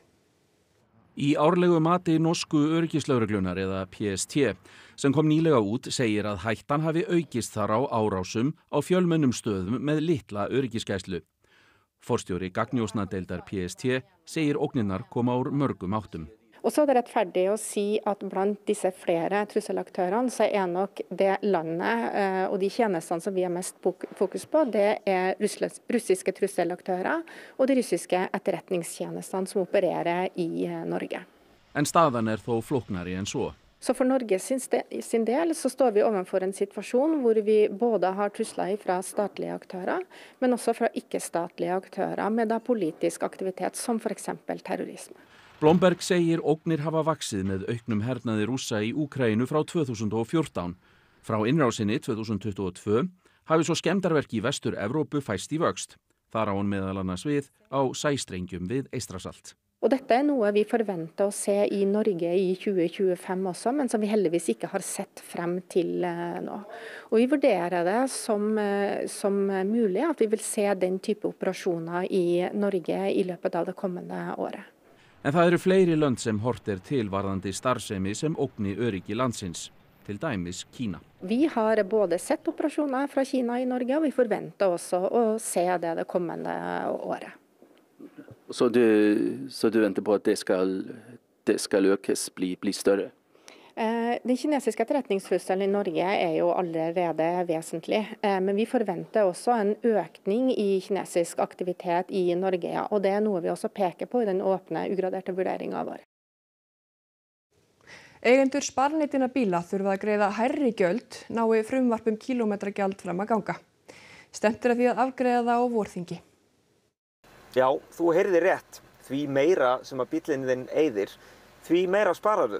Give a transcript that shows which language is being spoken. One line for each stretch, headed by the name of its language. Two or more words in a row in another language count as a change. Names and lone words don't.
Icelandic: Í árlegu mati norsku öryggislögreglunar eða PST sem kom nýlega út segir að hættan hafi aukist þar á árásum á fjölmennum stöðum með litla öryggisgæslu. Forstjóri gagnnjósnadeildar PST segir ógnirnar koma úr mörgum áttum.
Norwegian: Og så er det rettferdig å si at blant disse flere trusselaktørene, så er nok det landet og de tjenestene som vi har mest fokus på, det er russiske trusselaktører og de russiske etterretningstjenestene som opererer i Norge.
Icelandic: En staðan þó flóknari en svo.
Norwegian: Så for Norge sin del så står vi overfor en situasjon hvor vi både har trusler fra statlige aktører, men også fra ikke-statlige aktører med politisk aktivitet, som for eksempel terrorisme.
Icelandic: Blomberg segir ógnir hafa vaxið með auknum hernaði Rússa í Úkraínu frá 2014. Frá innrásinni 2022 hafi svo skemmdarverk í Vestur-Evrópu fæst í vöxt. Þar á hann meðal annars við á sæstrengjum við Eystrasalt.
Norwegian: Og dette er noe vi forventer å se i Norge i 2025 også, men som vi heldigvis ikke har sett frem til nå. Og vi vurderer det som mulig at vi vil se den type operasjoner i Norge i løpet av det kommende året.
Icelandic: En það eru fleiri lönd sem hort til varðandi starfsemi sem ógni öryggi landsins, til dæmis Kína.
Norwegian: Vi har både sett operasjoner fra Kina i Norge, og vi forventer også å se det kommende året. Så du venter på at det skal økes, bli større? Den kinesiske etterretningstrusselen i Norge er jo allerede vesentlig, men vi forventer også en økning i kinesisk aktivitet i Norge, og det er noe vi også peker på i den åpne, ugraderte vurderingen vår.
Icelandic: Eigendur sparneytinna bíla þurfa að greiða hærri gjöld nái frumvarp kílómetragjald fram að ganga. Stefnt að því að afgreiða það á vorþingi. Já, þú heyrðir rétt. Því meira sem að bíllinn þinn eyðir, því meira spararðu.